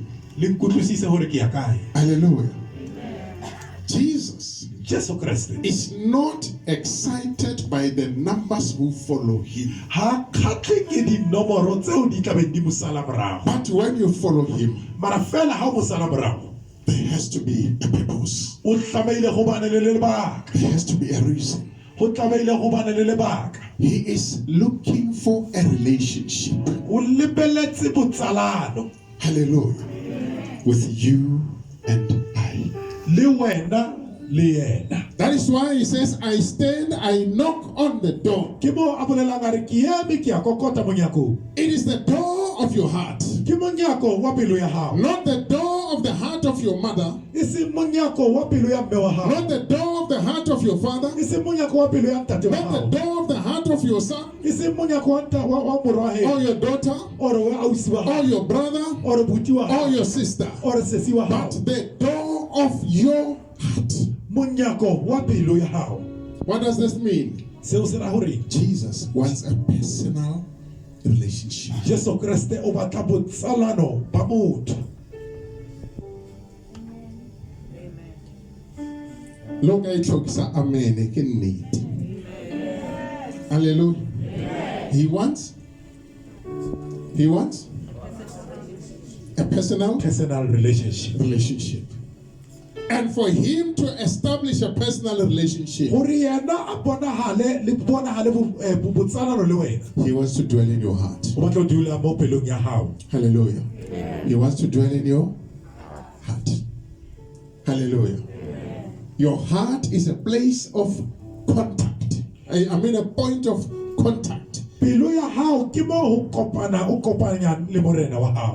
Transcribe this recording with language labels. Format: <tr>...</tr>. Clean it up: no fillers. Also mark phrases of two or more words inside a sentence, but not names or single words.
<st>Le nkutlwisise gore ke ya kae.</st> <en>Hallelujah. Jesus</en> <st>Jesu Kriste</st> <en>is not excited by the numbers who follow him.</en> <st>ha khatle ke dinomoro tseo di tla beng di mosala morago.</st> <en>But when you follow him,</en> <st>Mara fela ha o mosala morago,</st> <en>there has to be a purpose.</en> <st>o tlameile go bana le lebaka.</st> <en>There has to be a reason.</en> <st>Go tlameile go bana le lebaka.</st> <en>He is looking for a relationship.</en> <st>O lebeletse botsalano</st> <en>Hallelujah. With you and I.</en> <st>le wena le yena.</st> <en>That is why he says, I stand, I knock on the door.</en> <st>Ke mo a bolelang a re ke eme ke a kokota monyakong.</st> <en>It is the door of your heart,</en> <st>Ke monyako wa pelo ya hao.</st> <en>not the door of the heart of your mother,</en> <st>E se monyako wa pelo ya mme wa hao.</st> <en>not the door of the heart of your father,</en> <st>E se monyako wa pelo ya ntate wa</st> <en>not the</en> <st>hao.</st> <en>door of the heart of your son,</en> <st>E se monyako wa moro wa</st> <en>or</en> <st>hao.</st> <en>your daughter,</en> <st>Ore wa ausi wa</st> <en>or</en> <st>hao. your brother,</st> <en>Ore buti wa</en> <st>or</st> <en>hao.</en> <st>your sister, Ore sesi wa hao.</st> <en>but the door of your heart.</en> <st>Monyako wa pelo ya hao.</st> <en>What does this mean?</en> <st>Seo se ra hore</st> <en>Jesus wants a personal relationship.</en> <st>Jesu Kriste o batla botsalano ba motho.</st> <en>Look at it, amen. He need. Hallelujah. He wants. personal relationship. And for him to establish a personal relationship,</en> <st>Gore yena a bonagale le bonagale botsalano le wena.</st> <en>he wants to dwell in your heart.</en> <st>O batla o dula mo pelong ya hao.</st> <en>Hallelujah. He wants to dwell in your heart. Hallelujah. Your heart is a place of contact. I mean a point of contact</en> <st>Pelo ya hao ke mo ho kopana o kopanya le morena wa hao</st>